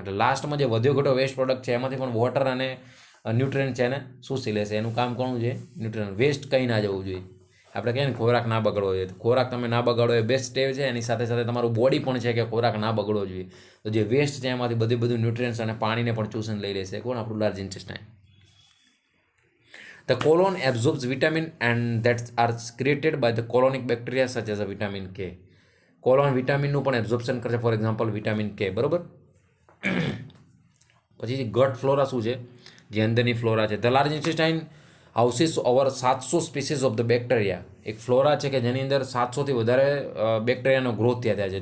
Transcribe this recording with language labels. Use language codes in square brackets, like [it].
[gu] એટલે લાસ્ટમાં જે વધ્યો ઘટો વેસ્ટ પ્રોડક્ટ છે એમાંથી પણ વોટર અને ન્યુટ્રિયન્ટ છે એને શોષી લેશે. એનું કામ કોનું છે? ન્યુટ્રિયન્ટ. વેસ્ટ કંઈ ના જવું જોઈએ. આપણે કહીએ ને ખોરાક ના બગડવો જોઈએ, તો ખોરાક તમે ના બગાડો એ બેસ્ટ સ્ટેપ છે. એની સાથે સાથે તમારું બોડી પણ છે કે ખોરાક ના બગડવો જોઈએ. તો જે વેસ્ટ છે એમાંથી બધું ન્યુટ્રિયન્ટ્સ અને પાણીને પણ ચૂસન લઈ લેશે. કોણ? આપણું large intestine. [en] The colon absorbs vitamin and that are created by the colonic bacteria such as a vitamin K. [gu] Colon વિટામિનનું પણ એબ્ઝોર્પ્શન કરશે, ફોર એક્ઝામ્પલ વિટામિન કે, બરાબર. પછી ગટ ફ્લોરા શું છે? જે અંદરની ફ્લોરા છે. [en] The large intestine houses over 700 species of the bacteria. [gu] એક ફ્લોરા છે કે જેની અંદર 700થી વધારે બેક્ટેરિયાનો ગ્રોથ થયા છે.